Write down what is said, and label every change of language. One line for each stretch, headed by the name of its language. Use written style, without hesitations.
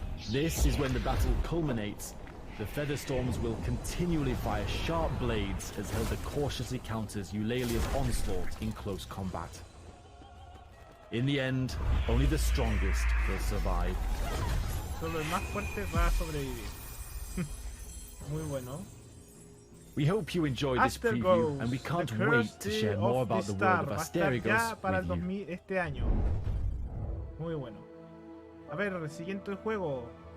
English: This is when the battle culminates. The feather storms will continually fire sharp blades as Hilda cautiously counters Eulalia's onslaught in close combat. In the end, only the strongest will survive.
Spanish: Solo el más fuerte va a sobrevivir. Muy bueno.
English: We hope you enjoyed this preview, and we can't wait to share more about the world of Asterigos
Spanish: para el
English: with you.
Spanish: 2000 este año. Muy bueno. A ver, el siguiente juego.